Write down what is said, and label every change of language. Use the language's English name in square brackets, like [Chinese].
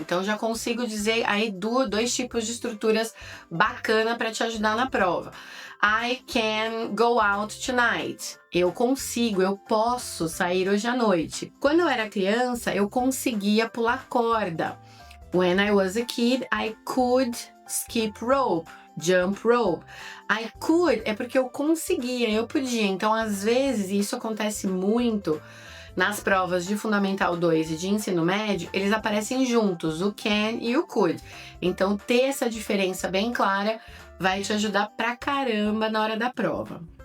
[Portuguese] Então já consigo dizer aí dois tipos de estruturas bacana para te ajudar na prova. [English] I can go out tonight. [Portuguese] Eu consigo, eu posso sair hoje à noite. Quando eu era criança, eu conseguia pular corda. [English] When I was a kid, I could skip rope, jump rope. [Portuguese] I could é porque eu conseguia, eu podia. Então, às vezes, isso acontece muito nas provas de Fundamental 2 e de ensino médio, eles aparecem juntos, o can e o could. Então, ter essa diferença bem clara vai te ajudar pra caramba na hora da prova.